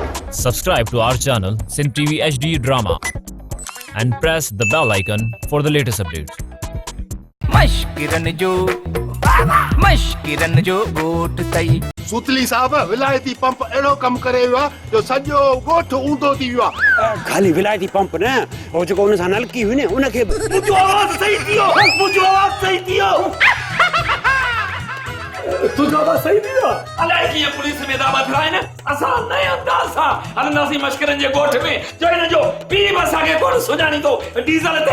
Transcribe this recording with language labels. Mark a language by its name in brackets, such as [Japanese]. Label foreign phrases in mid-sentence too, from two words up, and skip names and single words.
[English] Subscribe to our channel Sin TV HD Drama and press the bell icon for the latest updates. [Sindhi] मश्किरन जो गोट तई सुतली साहब विलायती पंप अहिड़ो कमु करे वियो आहे जो सॼो ॻोठ ऊंधो थी वियो आहे। खाली विलायती पंप न हो जेको उन सां नलकी हुई न उनखे मुंहिंजो आवाज़ सही थी वियो, मुंहिंजो आवाज़ सही थी वियो। तुंहिंजो आवाज़ सही थी वियो। अलाए कीअं पुलिस में दावा थिया आहिनि। असां नए अंदाज़ सां हलंदासीं मश्किरनि जे ॻोठ में जो हिन जो पीउ बि असांखे कोन सुञाणींदो डीज़ल ते।